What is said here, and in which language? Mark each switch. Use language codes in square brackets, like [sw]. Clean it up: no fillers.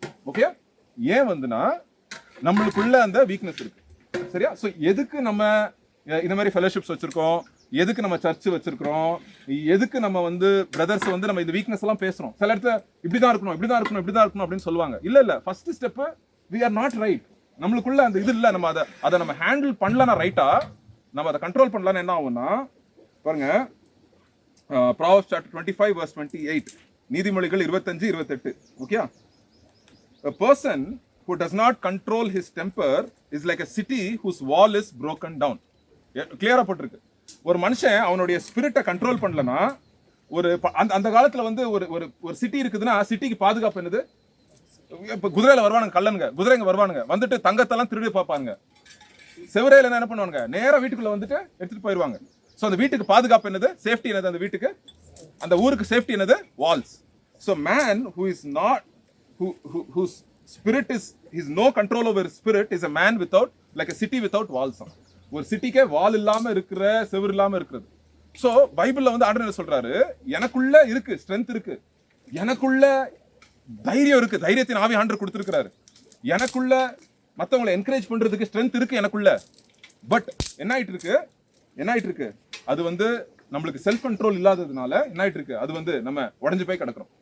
[ta] Okay, ஏன் வந்துனா நம்மளுக்குள்ள அந்த வீக்னஸ் இருக்கு. சரியா? ஸோ எதுக்கு நம்ம இந்த மாதிரி ஃபெலோஷிப்ஸ் வச்சிருக்கோம், எதுக்கு நம்ம சர்ச் வச்சிருக்கிறோம், எதுக்கு நம்ம வந்து பிரதர்ஸ் வந்து நம்ம இந்த வீக்னஸ் எல்லாம் பேசுறோம். சில இடத்துல இப்படிதான் இருக்கணும், இப்படிதான் இருக்கணும், இப்படிதான் இருக்கணும் அப்படின்னு சொல்லுவாங்க. இல்ல first step, [en] we are not right. [ta] நம்மளுக்குள்ள அந்த இது இல்ல, நம்ம அதை நம்ம ஹேண்டில் பண்ணலனா ரைட்டா, நம்ம அதை கண்ட்ரோல் பண்ணலன்னா என்ன ஆகும்னா, பாருங்க [en] Proverbs chapter 25 verse 28, [ta] நீதிமொழிகள் 25-28. [en] Okay, a person who does not control his temper is like a city whose wall is broken down. [ta] கிளியரா போட்டிருக்கு. ஒரு மனுஷன் அவனுடைய ஸ்பிரிட்டை கண்ட்ரோல் பண்ணலனா, ஒரு அந்த காலத்துல வந்து ஒரு சிட்டி இருக்குதுன்னா சிட்டிக்கு பாதுகாப்பு என்னது? இப்ப குதிரையில வருவானுங்க, குதிரைங்க வருவானுங்க, வந்துட்டு தங்கத்தெல்லாம் திருடி பார்ப்பாங்க. செவரையில என்ன பண்ணுவாங்க, நேரா வீட்டுக்குள்ள வந்துட்டு எடுத்துட்டு போயிருவாங்க. சோ அந்த வீட்டுக்கு பாதுகாப்பு என்னது? சேஃப்டி என்னது? அந்த வீட்டுக்கு, அந்த ஊருக்கு சேஃப்டி என்னது? [en] Walls. So man who is not whose spirit is no control over his spirit is a man without, like a city without walls. [ta] ஒரு சிட்டிக்கே வால் இல்லாம இருக்கிற, செவர் இல்லாம இருக்கிறது. சோ பைபிள்ல வந்து ஆண்டவர் என்ன சொல்றாரு, எனக்குள்ள இருக்கு ஸ்ட்ரென்த் இருக்கு, எனக்குள்ள தைரியம் இருக்கு, தைரியத்தின் ஆவி ஆண்டவர் கொடுத்திருக்கிறாரு, எனக்குள்ள மத்தவங்களை என்கரேஜ் பண்றதுக்கு ஸ்ட்ரென்த் இருக்கு எனக்குள்ள. பட் என்ன ஆயிட்டு இருக்கு, அது வந்து நம்மளுக்கு செல்ஃப் கண்ட்ரோல் இல்லாததுனால என்ன ஆயிட்டு இருக்கு, அது வந்து நம்ம உடஞ்சு போய் கிடக்குறோம்.